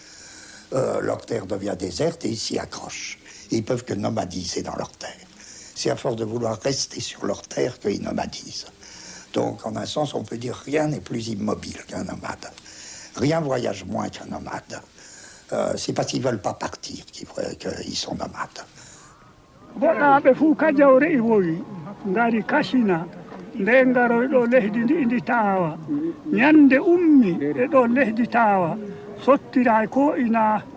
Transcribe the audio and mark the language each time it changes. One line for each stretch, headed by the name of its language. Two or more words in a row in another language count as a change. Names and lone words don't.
French: Leur terre devient déserte et ils s'y accrochent. Et ils peuvent que nomadiser dans leur terre. C'est à force de vouloir rester sur leur terre qu'ils nomadisent. Donc, en un sens, on peut dire rien n'est plus immobile qu'un nomade. Rien voyage moins qu'un nomade. C'est parce qu'ils ne veulent pas partir qu'ils sont nomades.
Fula: Goɗɗaɓe fuu kajawre e wowi ngari kasina nde ngaroy ɗo leydi ndi taawa ñande ummi e ɗo leydi taawa sottira ko ina